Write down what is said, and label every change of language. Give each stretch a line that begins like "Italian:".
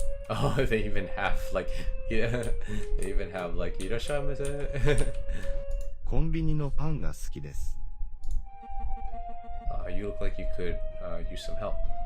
English: Oh, they even have like, yeah, they even have like,
Japanese: いらっしゃいませ。コンビニのパンが好きです。
English: You look like you could use some help.